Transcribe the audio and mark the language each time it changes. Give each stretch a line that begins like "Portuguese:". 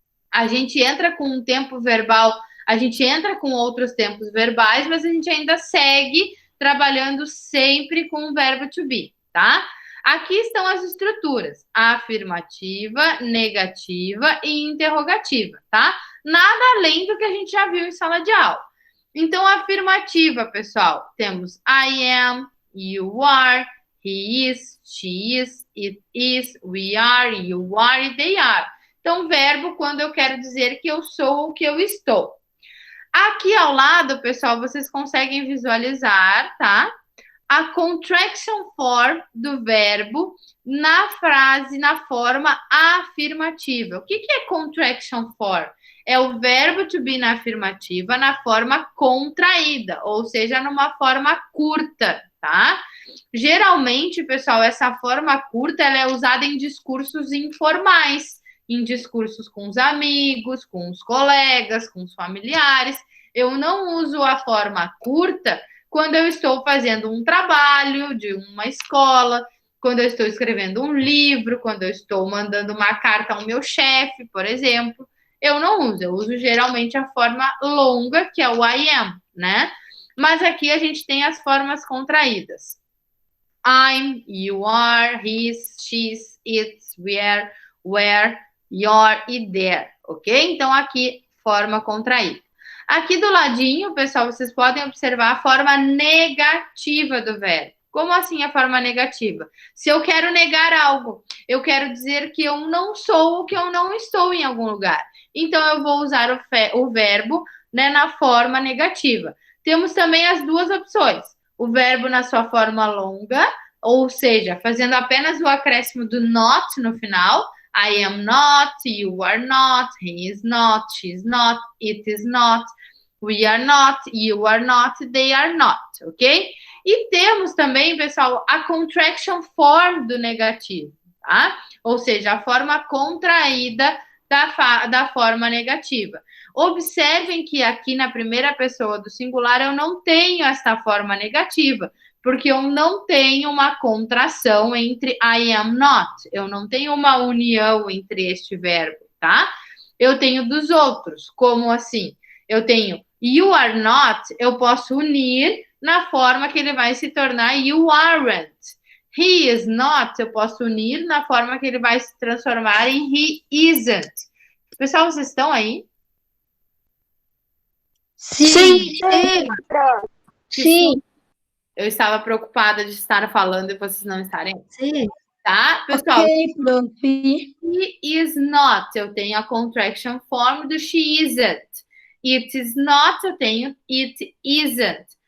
Portuguese: A gente entra com um tempo verbal, a gente entra com outros tempos verbais, mas a gente ainda segue trabalhando sempre com o verbo to be, tá? Aqui estão as estruturas: afirmativa, negativa e interrogativa, tá? Nada além do que a gente já viu em sala de aula. Então, afirmativa, pessoal.
English: Temos I am, you are, he is, she is, it is, we are, you are e they are.
Portuguese: Então, verbo quando eu quero dizer que eu sou ou que eu estou. Aqui ao lado, pessoal, vocês conseguem visualizar, tá? A contraction form do verbo na frase, na forma afirmativa. O que é contraction form? É o verbo to be na afirmativa na forma contraída, ou seja, numa forma curta, tá? Geralmente, pessoal, essa forma curta ela é usada em discursos informais, em discursos com os amigos, com os colegas, com os familiares. Eu não uso a forma curta quando eu estou fazendo um trabalho de uma escola, quando eu estou escrevendo um livro, quando eu estou mandando uma carta ao meu chefe, por exemplo. Eu não uso, eu uso geralmente a forma longa, que é o
English: I am,
Portuguese: né? Mas aqui a gente tem as formas contraídas.
English: I'm, you are, his, she's, it's, we're, where, your e there, ok?
Portuguese: Então, aqui, forma contraída. Aqui do ladinho, pessoal, vocês podem observar a forma negativa do verbo. Como assim a forma negativa? Se eu quero negar algo, eu quero dizer que eu não sou ou que eu não estou em algum lugar. Então, eu vou usar o verbo, né, na forma negativa. Temos também as duas opções. O verbo na sua forma longa, ou seja, fazendo apenas o acréscimo do not no final.
English: I am not, you are not, he is not, she is not, it is not, we are not, you are not, they are not, ok?
Portuguese: E temos também, pessoal, a contraction form do negativo, tá? Ou seja, a forma contraída da forma negativa. Observem que aqui na primeira pessoa do singular eu não tenho essa forma negativa, porque eu não tenho uma contração entre
English: I am not.
Portuguese: Eu não tenho uma união entre este verbo, tá? Eu tenho dos outros. Como assim? Eu tenho
English: you are not,
Portuguese: eu posso unir na forma que ele vai se tornar
English: you aren't. He is not,
Portuguese: eu posso unir na forma que ele vai se transformar em
English: he isn't.
Portuguese: Pessoal, vocês estão aí? Sim. Sim. Eu estava preocupada de estar falando e vocês não estarem. Sim. Tá? Pessoal, Ok, prof.
English: he is not,
Portuguese: eu tenho a
English: contraction form do she isn't. It is not,
Portuguese: eu tenho
English: it isn't.